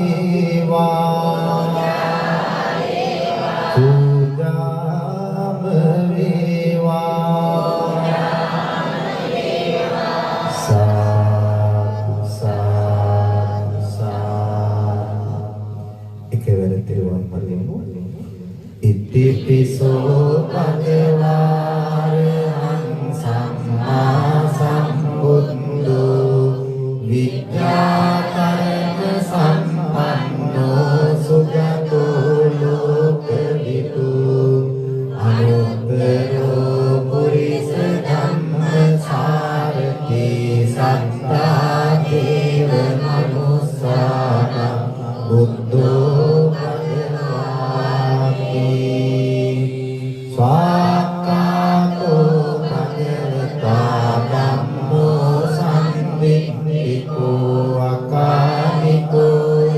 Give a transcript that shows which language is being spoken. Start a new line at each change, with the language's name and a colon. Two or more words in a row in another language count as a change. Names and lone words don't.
Sinhala: පූජාම වේවා සාදු සාදු සාදු එකවර තිරුවන් මලිමු
Pali: ඉතිපිසෝ භගවාරහං සම්මා සම්බුද්ධෝ විද්‍යාකරණ සම්පන්නෝ සුගතෝ ලෝකවිදු අනුත්තරෝ පුරිස ධම්මසාරති සත්තා දේව මනුස්සාන බුද්ධෝ භගවාති ස්වාක්ඛාතෝ භගවතා ධම්මෝ සම්දික්ඛිකෝ අකාලිකෝ